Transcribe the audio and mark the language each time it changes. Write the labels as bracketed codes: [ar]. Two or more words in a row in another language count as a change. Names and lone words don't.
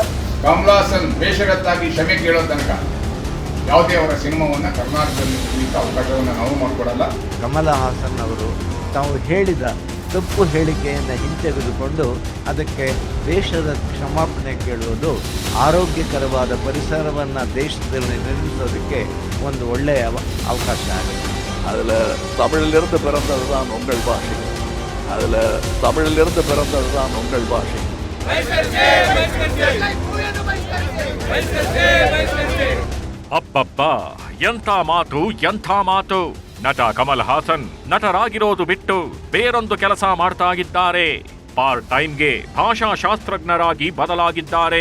[kn] ಕಮಲ್ ಹಾಸನ್ ಬೇಷರತ್ತಾಗಿ ಕ್ಷಮೆ ಕೇಳೋ ತನಕ ಯಾವುದೇ ಅವರ ಸಿನಿಮಾವನ್ನು ಕರ್ನಾಟಕದಲ್ಲಿ ಅವಕಾಶವನ್ನು ನಾವು ಮಾಡಿಕೊಡಲ್ಲ. ಕಮಲ್ ಹಾಸನ್ ಅವರು ತಾವು ಹೇಳಿದ ತಪ್ಪು ಹೇಳಿಕೆಯನ್ನು ಹಿಂತೆಗೆದುಕೊಂಡು ಅದಕ್ಕೆ ದೇಶದ ಕ್ಷಮಾಪಣೆ ಕೇಳುವುದು ಆರೋಗ್ಯಕರವಾದ ಪರಿಸರವನ್ನು ದೇಶದಲ್ಲಿ ನಿರ್ಮಿಸೋದಕ್ಕೆ ಒಂದು ಒಳ್ಳೆಯ ಅವಕಾಶ ಆಗಿದೆ. [ta] அதில் தமிழிலிருந்து பிறந்தது தான் உங்கள் ಭಾಷೆ. அதில் தமிழிலிருந்து பிறந்தது தான் உங்கள் ಭಾಷೆ. [kn] ಅಪ್ಪಪ್ಪ, ಎಂಥ ಮಾತು, ಎಂಥ ಮಾತು! ನಟ ಕಮಲ್ ಹಾಸನ್ ನಟರಾಗಿರೋದು ಬಿಟ್ಟು ಬೇರೊಂದು ಕೆಲಸ ಮಾಡ್ತಾ ಇದ್ದಾರೆ. [en] part time [kn] ಭಾಷಾ ಶಾಸ್ತ್ರಜ್ಞರಾಗಿ ಬದಲಾಗಿದ್ದಾರೆ.